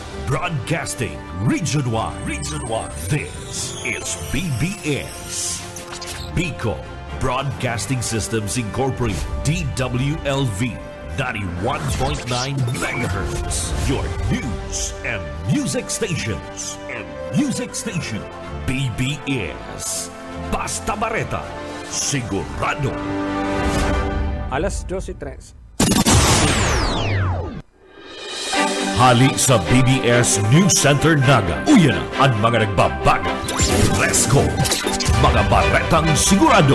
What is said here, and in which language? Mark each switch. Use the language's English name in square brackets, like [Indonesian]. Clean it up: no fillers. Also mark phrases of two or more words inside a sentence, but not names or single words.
[English] Broadcasting Region 1. This is BBS. Bico Broadcasting Systems Incorporated. DWLV 91.9 MHz. Your news and music stations. [Bikol] BBS. Basta Bareta. Sigurado. Alas 12:03. Hali sa BBS News Center Naga. Uyan ang mga nagbabaga. Resco. Mga baretang sigurado.